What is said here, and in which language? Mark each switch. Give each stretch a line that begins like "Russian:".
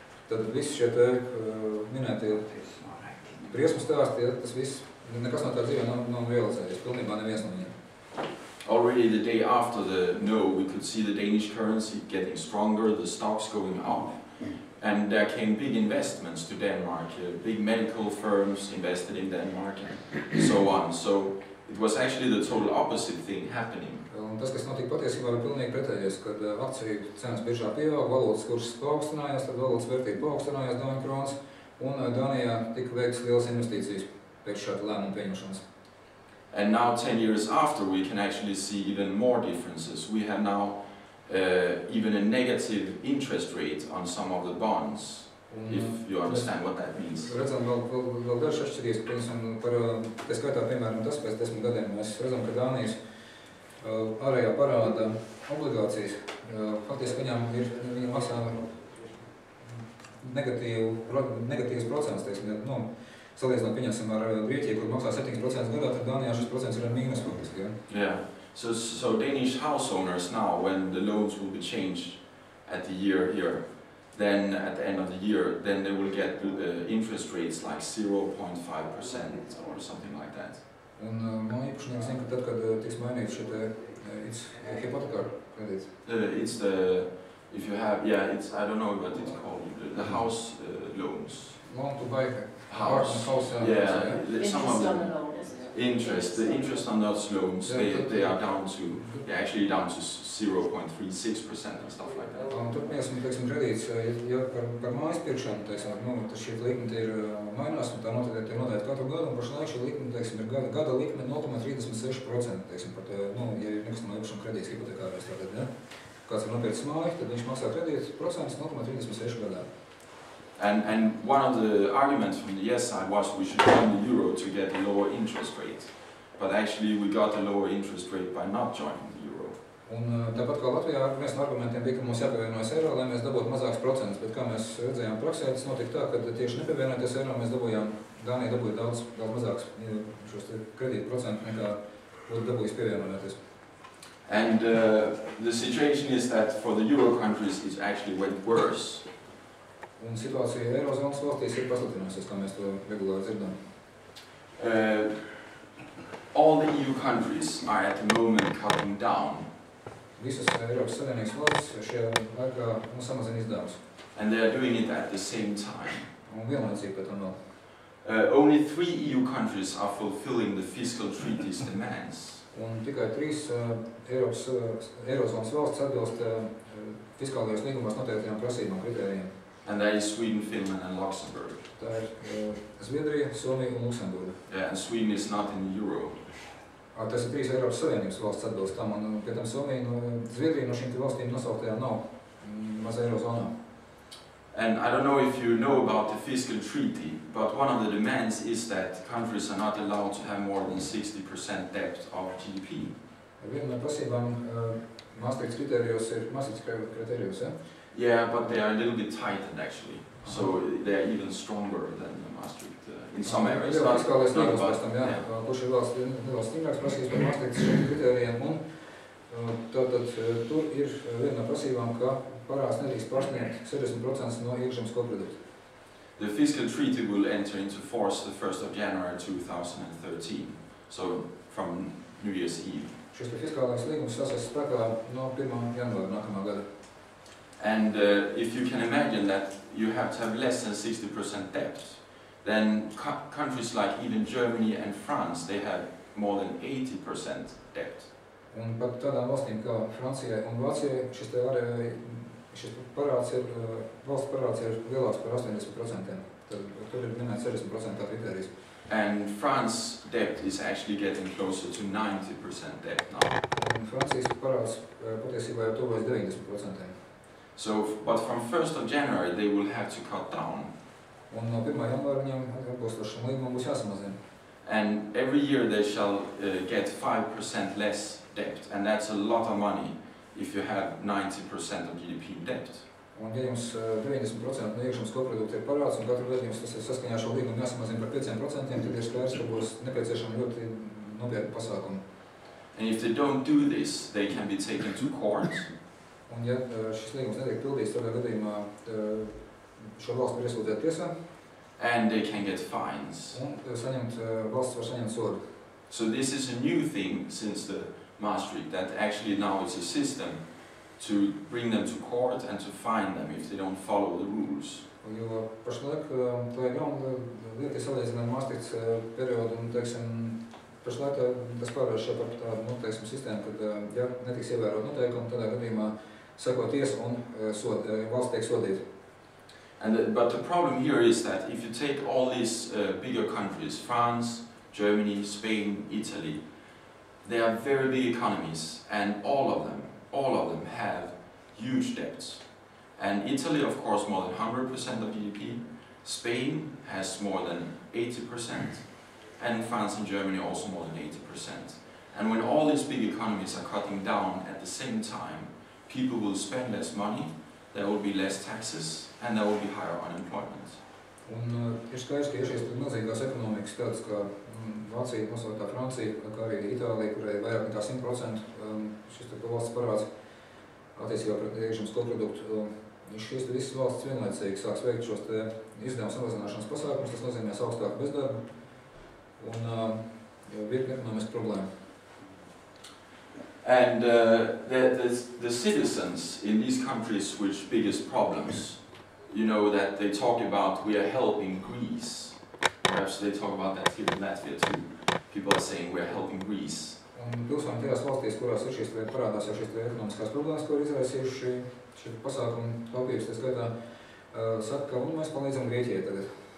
Latvian: Tad visi šie te minētie briesmu stāsti, tas viss, nekas no tā dzīvē nav realizējies, pilnībā neviens no viņiem.
English: Already the day after the no, we could see the Danish currency getting stronger, the stocks going up. And there came big investments to Denmark, big medical firms invested in Denmark and so on. So it was actually the total opposite thing happening.
Latvian: Un tas, kas notika patiesībā, bija pilnīgi pretējais, kad akciju cenas biržā pieaug, valūtas kurss paaugstinājās, tad valūtas vērtība paaugstinājās Dāņu kronas, un Dānijā tika veikts lielas investīcijas pēc šāda lēmuma pieņemšanas.
English: And now 10 years after we can actually see even more differences. We have now even a negative interest rate on some of the bonds, if you understand what that means.
Latvian: Redzam vēl dažas atšķirības, piemēram, tā skaitā, piemēram, tas pēc 10 gadiem mēs redzam, ka Dānijas ārējā parāda obligācijas, faktiski viņam maksā negatīvs procents, teiksim, salīdzinot, pieņemsim ar Grieķiju, kur maksā 7% gadā, tad Dānijā šis procents ir ar mīnus faktiski, ja?
English: Yeah. So Danish house owners now, when the loans will be changed at the year here, then at the end of the year, then they will get interest rates like 0.5% or something like that.
Latvian: Un man īpašnieks zina, ka tad, kad tiks mainīts šī hipotekāra kredīts.
English: It's the, if you have, yeah, it's, I don't know what it's called, the house loans. Loan to buy House. Yeah, some of Interest on them. the loan, isn't it? The interest on those loans, they are down to, actually down to 0.36% and stuff like that.
Latvian: Un tur, teiksim, kredīts, ja par mājas pirkšanu, teiksim, šī likme ir mainās, un tā noteikti ir noteikti katru gadu, un pašlaik šī likme, teiksim, ir gada likme 0,36%, teiksim, par to, ja ir nekustamā īpašuma kredīts hipotekārais, tātad, ja, kāds ir nopircis māju, tad viņš maksā kredīts procents 0,36 gadā.
English: And one of the arguments from the yes side was we should join the euro to get a lower interest rate. But actually we got a lower interest rate by not joining the euro.
Latvian: Un tāpat kā Latvijā, viens no argumentiem bija, ka mums jāpievienojas eiro, lai mēs dabūtu mazāks procents, bet kā mēs redzējām praksē, tas notika tā, ka tieši nepievienoties eiro, mēs Dānija dabūja daudz mazāks šos kredītu procentu nekā būtu dabūjis pievienoties.
English: And the situation is that for the euro countries it actually went worse.
Latvian: Un situācija Eirozonas valstīs ir pasliktinājusies, kā mēs to regulāri dzirdam.
English: All the EU countries are at the moment cutting down.
Latvian: Visas Eiropas Savienības valstis šajā laikā samazina izdevumus.
English: And they are doing it at the same time.
Latvian: Un vienlaicīgi pēc tam vēl.
English: Only 3 EU countries are fulfilling the fiscal treaty's demands.
Latvian: Un tikai 3 Eirozonas valstis atbilst fiskālajos līgumos noteiktajām prasībām, kritērijiem.
English: And that is Sweden, Finland and Luxembourg.
Latvian: Tā ir Zviedrija, Somija un Luksemburga.
English: Yeah, and Sweden is not in the euro.
Latvian: Tas ir 3 Eiropas Savienības valsts atbilst tam, un pie tam Somija, Zviedrija no šīm valstīm nosauktajām nav maz Eirozonā.
English: And I don't know if you know about the fiscal treaty, but one of the demands is that countries are not allowed to have more than 60% debt of GDP.
Latvian: Viena no prasībām Maastrichts kritērijos, ja?
English: Yeah, but they are a little bit tightened actually. So they are even stronger than Maastricht in some areas.
Latvian: Fiskālais līgums pēc tam, jā, kurš ir vēl stingrāks prasības par Maastrichts šiem kritērijiem, un tātad tur ir viena no prasībām, ka parāds nedrīkst pārsniegt 60% no iekšzemes koprodukta.
English: The fiscal treaty will enter into force the 1st of January 2013, so from New Year's Eve.
Latvian: Šis fiskālais līgums sasās spēkā no 1. janvāra nākamā gada.
English: And if you can imagine that you have to have less than 60% debt, then countries like even Germany and France, they have more than 80% debt.
Latvian: Un pat tādām valstīm kā Francijai un Vācijai šis parāds ir, valsts parāds ir lielāks par 80%. Tad tur ir minēts 60% kritērijs.
English: And France's debt is actually getting closer to 90% debt now.
Latvian: Un Francijas parāds patiesībā jau tuvojas 90%.
English: So, but from 1st of January they will have to cut down.
Latvian: Un no 1. janvāra viņam atbilstoši šim līgumam būs jāsamazina.
English: And every year they shall get 5% less debt, and that's a lot of money if you have 90% of GDP debt.
Latvian: Un ja jums 90% no iekšzemes koprodukta ir parāds, un katru gadu jums tas ir saskaņā šo līgumu jāsamazina par 5%, tad ir skaidrs, ka būs nepieciešami ļoti nopietni pasākumi.
English: And if they don't do this, they can be taken to court.
Latvian: Un ja šis līgums netiek pildīts, tādā gadījumā šo valstu var iesūdzēt tiesā.
English: And they can get fines.
Latvian: Un valsts var saņemt sodu.
English: So this is a new thing since the Maastricht, that actually now it's a system to bring them to court and to fine them if they don't follow the rules.
Latvian: Jo pašlaik tā ir jauna lieta, salīdzinām Maastrichts periodu, un, teiksim, pašlaik tas pārvērš jau par tādu, teiksim, sistēmu, kad, ja netiks ievērot noteikumi, tādā gadījumā seko tiesa un valsts tiek sodīta.
English: But the problem here is that if you take all these bigger countries, France, Germany, Spain, Italy, they are very big economies, and all of them have huge debts. And Italy, of course, more than 100% of GDP. Spain has more than 80%, and France and Germany also more than 80%. And when all these big economies are cutting down at the same time, people will spend less money, there will be less taxes, and there will be higher unemployment.
Latvian: Un ir skaidrs, ka šīs milzīgās ekonomikas tādas kā Vācija, nosauktā Francija, kā arī Itālija, kurai vairāk nekā 100% šis valsts parāds attiecībā pret iekšzemes koproduktu. Šīs visas valstis vienlaicīgi sāks veikt šos izdevumu samazināšanas pasākumus, tas nozīmēs augstāku bezdarbu un virkni ekonomisku problēmu.
English: And the citizens in these countries with biggest problems, you know that they talk about we are helping Greece. Perhaps they talk about that here in Latvia too. People are saying we are helping Greece.
Latvian: Un pilsoņi tajās valstīs, kurās ir šīs parādās jau šīs ekonomiskās problēmas, ko ir izraisījuši šī pasākuma taupības, tā skaitā, saka, ka mēs palīdzam Grieķijai tagad.